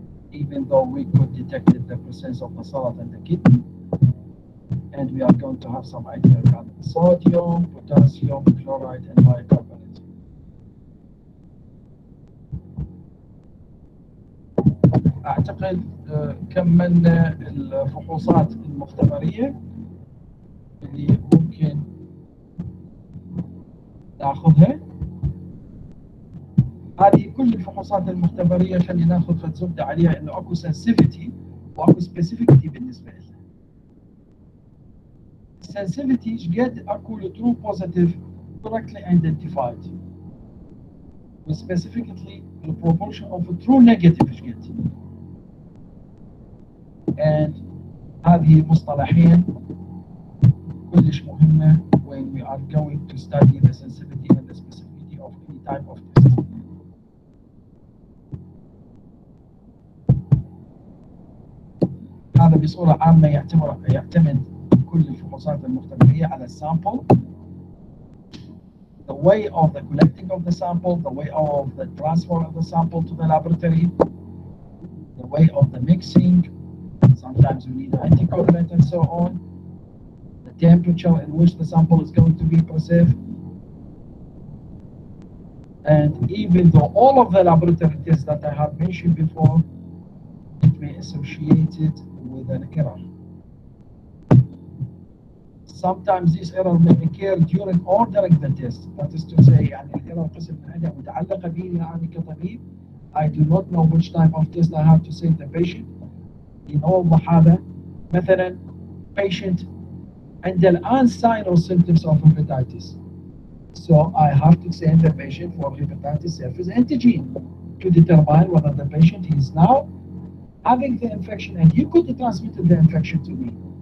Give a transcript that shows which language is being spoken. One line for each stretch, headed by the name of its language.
English: Even though we could detect the presence of the salt in the kidney, and we are going to have some idea about sodium, potassium, chloride, and bicarbonate.
Arabic: أعتقد كملنا الفحوصات المختبرية اللي ممكن ناخذها. هذه كل الفحوصات المختبرية خلينا ناخذ فد زبدة عليها إنه أكو sensitivity وأكو specificity بالنسبة لها.
English: Sensitivity إيش قد أكو true positive correctly identified. Specifically the proportion of true negative إيش قد. And هذه مصطلحين كلش مهمة when we are going to study the sensitivity and the specificity of any type of test.
Arabic: هذا بصورة عامة يعتمد كل الفحوصات المختبرية على السامبل.
English: The way of the collecting of the sample, the way of the transfer of the sample to the laboratory, the way of the mixing. Sometimes we need anticoagulant and so on. The temperature in which the sample is going to be preserved. And even though all of the laboratory tests that I have mentioned before, it may be associated with an error. Sometimes this error may occur during ordering the test.
Arabic: That is to say, يعني الإيرور قسم من حاجة متعلقة بي يعني كطبيب.
English: I do not know which type of test I have to send the patient. ينوضح هذا مثلا patient عنده الآن sign or symptoms of hepatitis. So I have to send the patient for hepatitis surface antigen to determine whether the patient is now having the infection and he could transmit the infection to me.